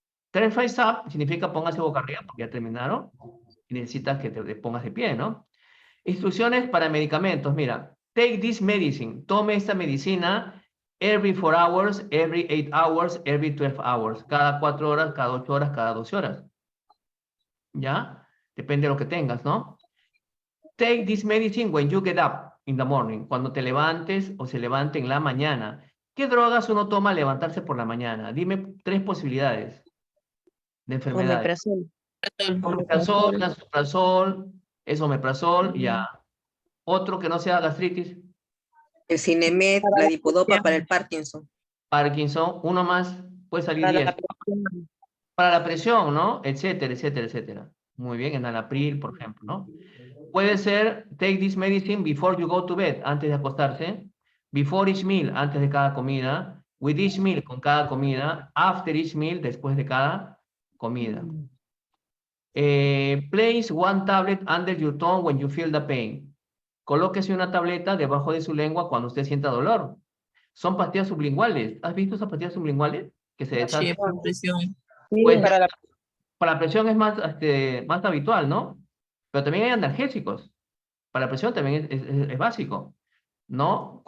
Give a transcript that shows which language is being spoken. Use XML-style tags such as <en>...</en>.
<en>Turn face up</en> <es>significa póngase boca arriba porque ya terminaron. Y necesitas que te pongas de pie, ¿no? Instrucciones para medicamentos. Mira,</es> <en>take this medicine.</en> <es>Tome esta medicina</es> <en>every 4 hours, every 8 hours, every 12 hours.</en> <es>Cada 4 horas, cada 8 horas, cada 12 horas. ¿Ya? Depende de lo que tengas, ¿no?</es> <en>Take this medicine when you get up in the morning.</en> <es>Cuando te levantes o se levante en la mañana. ¿Qué drogas uno toma al levantarse por la mañana? Dime 3 posibilidades de enfermedades. Omeprazol, lansoprazol, omeprazol, ya. Otro que no sea gastritis. El Cinemed, la dipodopa para el Parkinson. Parkinson, uno más, puede salir 10. Para la presión, ¿no? Etcétera, etcétera, etcétera. Muy bien, enalapril, por ejemplo, ¿no? Puede ser,</es> <en>take this medicine before you go to bed,</en> <es>antes de acostarse.</es> <en>Before each meal,</en> <es>antes de cada comida.</es> <en>With each meal,</en> <es>con cada comida.</es> <en>After each meal,</en> <es>después de cada comida.</es> <en>Place one tablet under your tongue when you feel the pain.</en> <es>Colóquese una tableta debajo de su lengua cuando usted sienta dolor. Son pastillas sublinguales. ¿Has visto esas pastillas sublinguales? Que se deshacen. Sí, por presión. Pues, para la presión es más, más habitual, ¿no? Pero también hay analgésicos. Para la presión también es básico, ¿no?</es>